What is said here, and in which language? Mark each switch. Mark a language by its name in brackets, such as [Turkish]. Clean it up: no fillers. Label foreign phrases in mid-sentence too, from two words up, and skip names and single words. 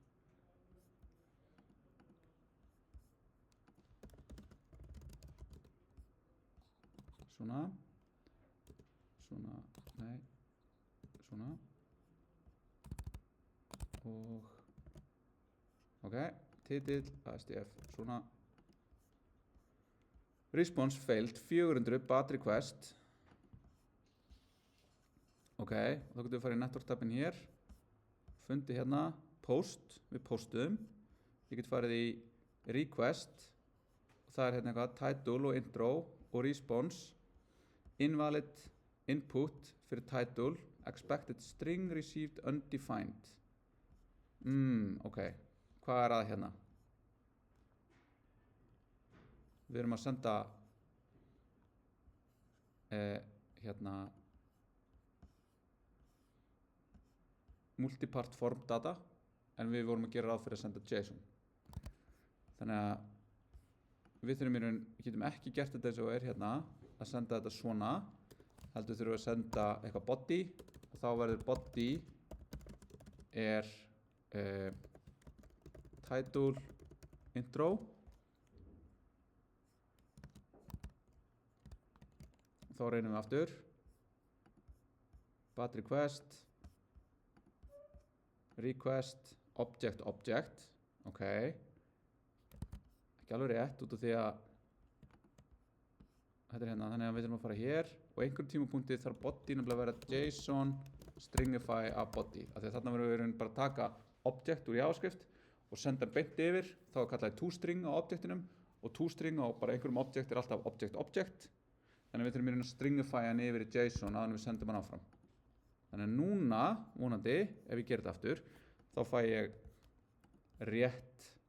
[Icelandic] svona nei svona og ok, titill ASDF svona [English] response failed 400 bad request [Icelandic] ok, þá getum við farið í network tabin hér fundi hérna post, við postum ég get farið í request og það er hérna eitthvað title og intro og [English] response invalid input [Icelandic] fyrir title [English] expected string received undefined [Icelandic] ok, hvað er að hérna við erum að senda hérna [English] multipart form data [Icelandic] en við vorum að gera ráð fyrir að senda JSON þannig að við þurfum í raun, getum ekki gert þetta eins og er hérna að senda þetta svona heldur þurfum við að senda eitthvað body og þá verður body er title intro og þá reynum við aftur [English] bad request request object [Icelandic] ok ekki alveg rétt út af því að þetta er hérna, þannig að við þurfum að fara hér og einhverjum tímapunkti þarf body nefnilega að vera [English] JSON stringify [Icelandic] af body af því að þarna verðum við bara að taka object úr JavaScript og senda beint yfir þá er kallaði toString á objectinum og toString á bara einhverjum object er alltaf object þannig að við þurfum að stringify hann yfir í JSON áður en við sendum hann áfram þannig að núna, vonandi, ef ég gerir þetta aftur þá fæ ég rétt